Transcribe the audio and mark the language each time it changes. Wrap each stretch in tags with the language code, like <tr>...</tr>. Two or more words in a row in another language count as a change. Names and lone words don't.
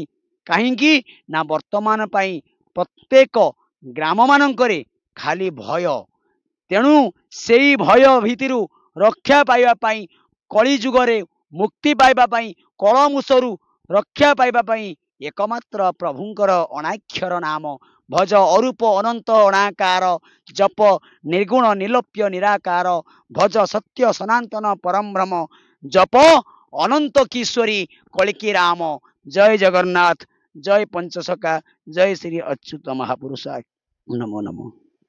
<or>କାହେକି ନା ବର୍ତ୍ତମାନ ପାଇଁ ପ୍ରତ୍ୟେକ ଗ୍ରାମ ମାନଙ୍କରେ ଖାଲି ଭୟ। ତେଣୁ ସେଇ ଭୟ ଭିତରୁ ରକ୍ଷା ପାଇବା ପାଇଁ କଳି ଯୁଗରେ ମୁକ୍ତି ପାଇବା ପାଇଁ କଳମୁଷରୁ ରକ୍ଷା ପାଇବା ପାଇଁ ଏକମାତ୍ର ପ୍ରଭୁଙ୍କର ଅନାକ୍ଷର ନାମ ଭଜ ଅରୂପ ଅନନ୍ତ ଅନାକାର, ଜପ ନିର୍ଗୁଣ ନିଲୋପ୍ୟ ନିରାକାର, ଭଜ ସତ୍ୟ ସନାତନ ପରମ ବ୍ରହ୍ମ, ଜପ ଅନନ୍ତ କିଶୋରୀ କଳିକି ରାମ। ଜୟ ଜଗନ୍ନାଥ, ଜୟ ପଞ୍ଚସଖା, ଜୟ ଶ୍ରୀ ଅଚ୍ୟୁତ ମହାପୁରୁଷାୟ ନମୋ ନମୋ।</or>